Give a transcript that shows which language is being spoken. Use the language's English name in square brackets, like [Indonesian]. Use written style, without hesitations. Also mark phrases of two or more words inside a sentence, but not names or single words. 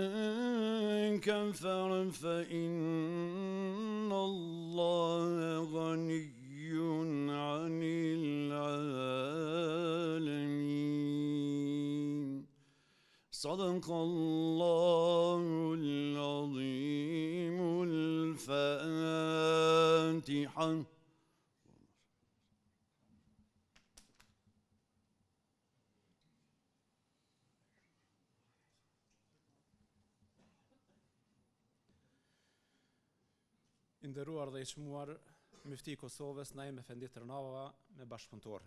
[Arabic] كفر فإن الله غني عن العالمين صدق الله العظيم الفاتحة [Albanian] I nderuar dhe I çmuar Mufti I Kosovës Naim Efendi Tërnava me bashkëpunëtor.